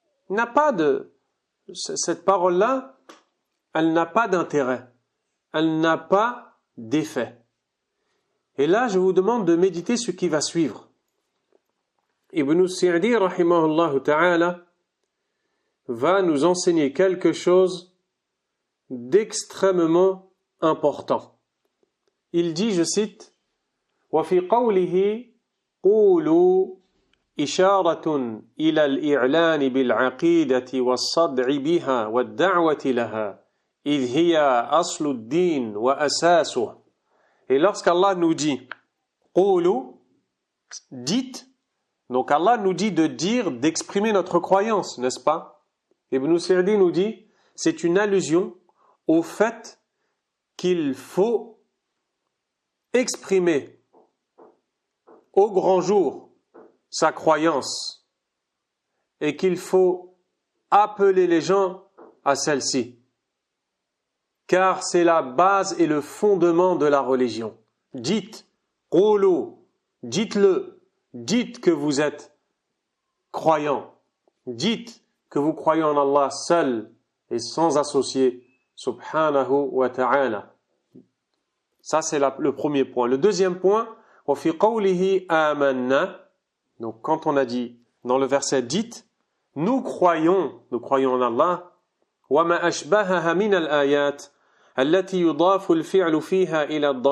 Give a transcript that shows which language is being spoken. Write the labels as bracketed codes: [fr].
[fr] N'a pas cette parole-là, elle n'a pas d'intérêt, elle n'a pas d'effet. Et là, je vous demande de méditer ce qui va suivre. Ibn Sa'di, rahimahullah ta'ala, va nous enseigner quelque chose d'extrêmement important. Il dit, je cite, [ar] وَفِي قَوْلِهِ قُولُوا إشارة إلى الإعلان بالعقيدة والصدع بها والدعوة لها إذ هي أصل الدين وأساسه. [fr] Et lorsqu'Allah nous dit قولوا, dites, donc Allah nous dit de dire, d'exprimer notre croyance, n'est-ce pas? Ibn Sa'di nous dit, c'est une allusion au fait qu'il faut exprimer au grand jour sa croyance et qu'il faut appeler les gens à celle-ci, car c'est la base et le fondement de la religion. Dites, qulu, dites-le, dites que vous êtes croyants, dites que vous croyez en Allah seul et sans associé, subhanahu wa ta'ala. Ça c'est le premier point. Le deuxième point, [ar] وَفِي قَوْلِهِ آمَنَّا, [fr] donc quand on a dit dans le verset dites, nous croyons en Allah, [ar] وَمَا أَشْبَهَهَا مِنَ الْآيَاتِ التي يضاف الفعل فيها إلى